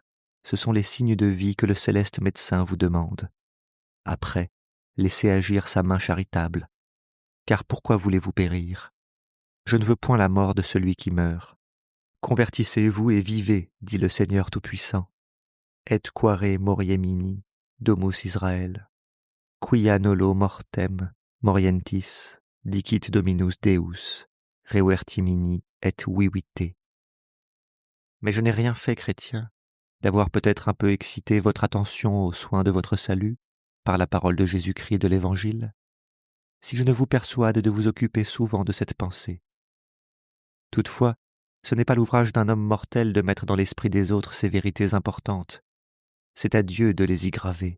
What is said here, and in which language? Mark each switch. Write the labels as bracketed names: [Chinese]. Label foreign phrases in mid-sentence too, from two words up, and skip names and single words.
[French] Ce sont les signes de vie que le céleste médecin vous demande. Après, laissez agir sa main charitable. Car pourquoi voulez-vous périr? Je ne veux point la mort de celui qui meurt. Convertissez-vous et vivez, dit le Seigneur Tout-Puissant. [Latin] Et quare moriemini, domus Israël. Quia nolo mortem, morientis, dicit Dominus Deus, revertimini et vivite. [French] Mais je n'ai rien fait, chrétien, d'avoir peut-être un peu excité votre attention aux soins de votre salut, par la parole de Jésus-Christ et de l'Évangile, si je ne vous persuade de vous occuper souvent de cette pensée. Toutefois, ce n'est pas l'ouvrage d'un homme mortel de mettre dans l'esprit des autres ces vérités importantes, c'est à Dieu de les y graver.